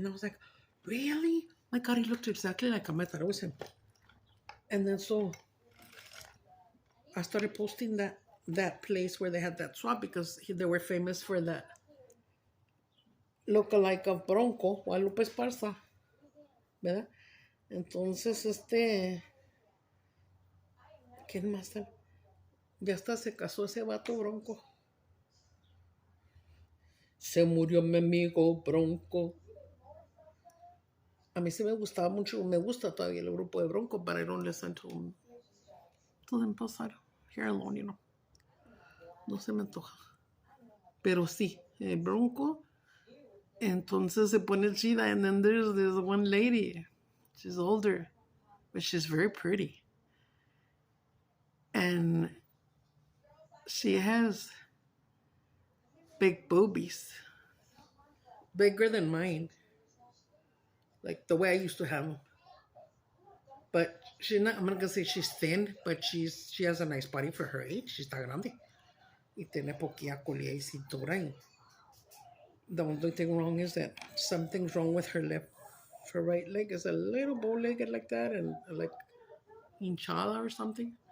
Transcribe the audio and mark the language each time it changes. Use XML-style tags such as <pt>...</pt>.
<en>And I was like, really? My God, he looked exactly like him. I thought it was him. And then so I started posting that place where they had that swap because they were famous for that lookalike of Bronco, Guadalupe Esparza, ¿verdad?</en> <es>Entonces, ¿quién más está? Ya hasta se casó ese vato Bronco. Se murió mi amigo Bronco. A mí sí me gustaba mucho, me gusta todavía el grupo de Bronco,</es> <en>but I don't listen to them pasar here alone, you know.</en> <es>No se me antoja. Pero sí, Bronco. Entonces se pone chida,</es> <en>and then there's this one lady. She's older, but she's very pretty. And she has big boobies. Bigger than mine. Like the way I used to have them. But she's not, I'm not going to say she's thin, but she has a nice body for her age. She's</en> <es>está grande. Y tiene poquilla colilla y cintura.</es> <en>Y the only thing wrong is that something's wrong with her left. Her right leg is a little bow-legged like that and like hinchada or something.</en>